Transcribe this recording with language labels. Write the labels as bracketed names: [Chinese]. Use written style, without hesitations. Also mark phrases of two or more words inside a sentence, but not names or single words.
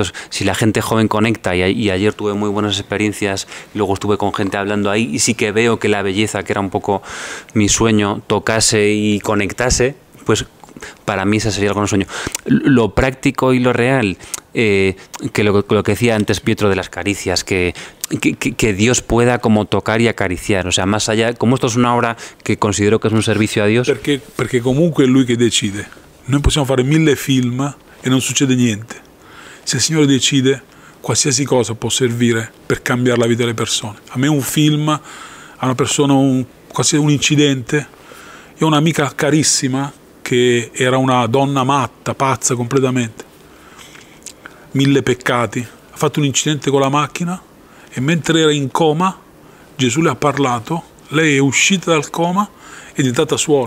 [Spanish] Entonces, si la gente joven conecta, y ayer tuve muy buenas experiencias, luego estuve con gente hablando ahí, y sí que veo que la belleza, que era un poco mi sueño, tocase y conectase, pues para mí ese sería el sueño. Lo práctico y lo real, que lo que decía antes Pietro de las caricias, que Dios pueda como tocar y acariciar, o sea, más allá, como esto es una obra que considero que es un servicio a Dios. [Italian] Perché comunque è Lui che decide. Noi possiamo fare 1000 film e non succede niente. Se il Signore decide, qualsiasi cosa può servire per cambiare la vita delle persone. A me un film, a una persona, un incidente. Io ho un'amica carissima che era una donna matta, pazza completamente, 1000 peccati, ha fatto un incidente con la macchina e mentre era in coma Gesù le ha parlato, lei è uscita dal coma e è diventata suora.